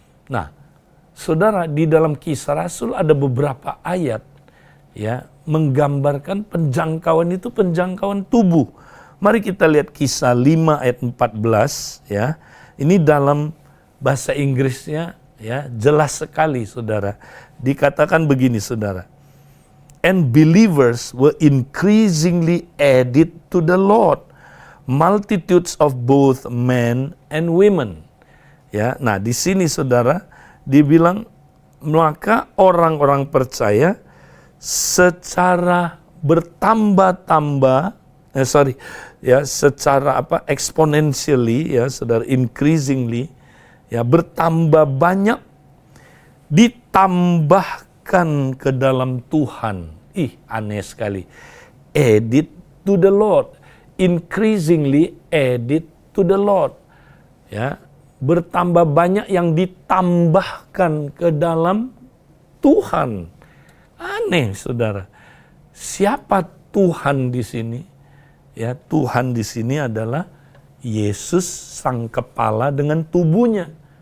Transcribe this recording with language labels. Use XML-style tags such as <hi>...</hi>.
<id>Nah, saudara, di dalam Kisah Rasul ada beberapa ayat ya menggambarkan penjangkauan itu penjangkauan tubuh. Mari kita lihat Kisah 5 ayat 14 ya. Ini dalam bahasa Inggrisnya ya jelas sekali, saudara. Dikatakan begini, saudara.</id> <en>And believers were increasingly added to the Lord, multitudes of both men and women.</en> <id>Ya, nah di sini, saudara, dibilang maka orang-orang percaya secara bertambah-tambah, secara exponentially ya, saudara, increasingly, ya, bertambah banyak, ditambahkan ke dalam Tuhan. Aneh sekali.</id> <en>Added to the Lord, increasingly added to the Lord.</en> <id>Ya, bertambah banyak yang ditambahkan ke dalam Tuhan. Aneh, saudara. Siapa Tuhan di sini? Ya, Tuhan di sini adalah Yesus sang kepala dengan tubuhnya.</id>